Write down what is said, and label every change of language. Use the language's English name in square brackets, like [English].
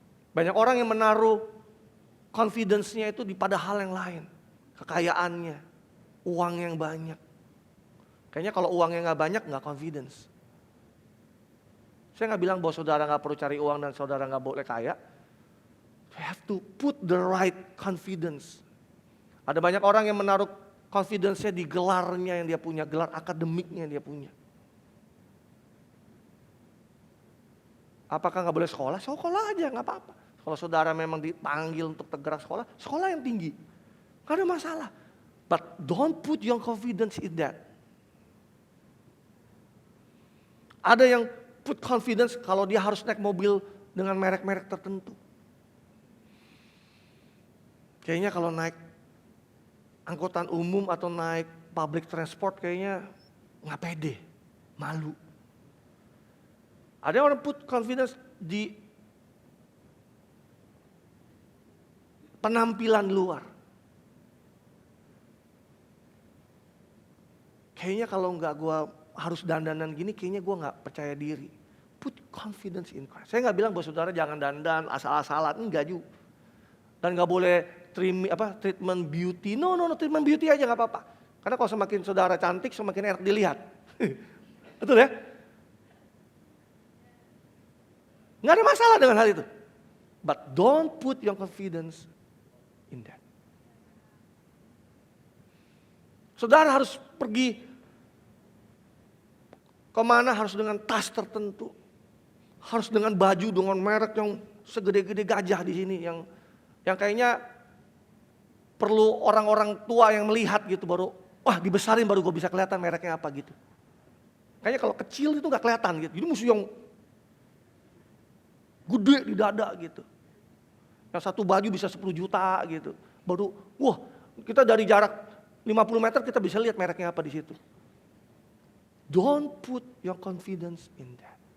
[Indonesian] Banyak orang yang menaruh confidence-nya itu pada hal yang lain. Kekayaannya, uang yang banyak. Kayaknya kalau uangnya gak banyak gak confidence. Saya gak bilang bahwa saudara gak perlu cari uang dan saudara gak boleh kaya. [English] You have to put the right confidence. [Indonesian] Ada banyak orang yang menaruh confidence-nya di gelarnya yang dia punya, gelar akademiknya yang dia punya. Apakah gak boleh sekolah? Sekolah aja gak apa-apa. Kalau saudara memang dipanggil untuk tergerak sekolah, sekolah yang tinggi. Gak ada masalah. [English] But don't put your confidence in that. [Indonesian] Ada yang [English] put confidence [Indonesian] kalau dia harus naik mobil dengan merek-merek tertentu. Kayaknya kalau naik angkutan umum atau naik [English] public transport [Indonesian] kayaknya gak pede, malu. Ada orang [English] put confidence [Indonesian] di penampilan luar. Kayaknya kalau nggak gue harus dandanan gini, kayaknya gue nggak percaya diri. [English] Put confidence in Christ. [Indonesian] Saya nggak bilang bahwa saudara jangan dandan asal-asalan, enggak juga. Dan nggak boleh [English] treatment beauty. [Indonesian] No, treatment beauty aja nggak apa-apa. Karena kalau semakin saudara cantik, semakin enak dilihat. Betul ya? Nggak ada masalah dengan hal itu. [English] But don't put your confidence in that. [Indonesian] Saudara harus pergi kemana harus dengan tas tertentu. Harus dengan baju, dengan merek yang segede-gede gajah di sini. Yang kayaknya perlu orang-orang tua yang melihat gitu baru, wah dibesarin baru gue bisa kelihatan mereknya apa gitu. Kayaknya kalau kecil itu gak kelihatan gitu. Jadi musuh yang gede di dada gitu. Yang satu baju bisa 10 juta gitu. Baru, wah kita dari jarak 50 meter kita bisa lihat mereknya apa di situ. [English] Don't put your confidence in that.